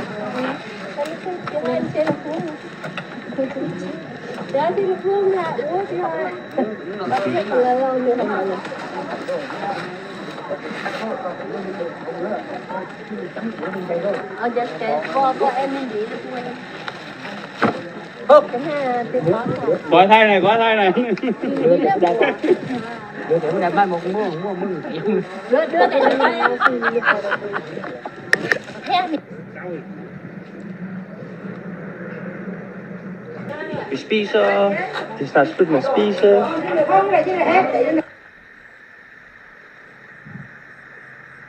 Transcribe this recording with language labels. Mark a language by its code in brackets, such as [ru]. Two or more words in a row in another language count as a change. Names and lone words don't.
[da] Jeg har en telefon. Der er telefonen her. Det har jeg. Jeg kan lade om det her. Og jeg skal, hvor er min lille? Den her, det er godt. [vi] Gói thay này. Đưa cái này. [da] Vi spiser. Det er snart slut med at spise.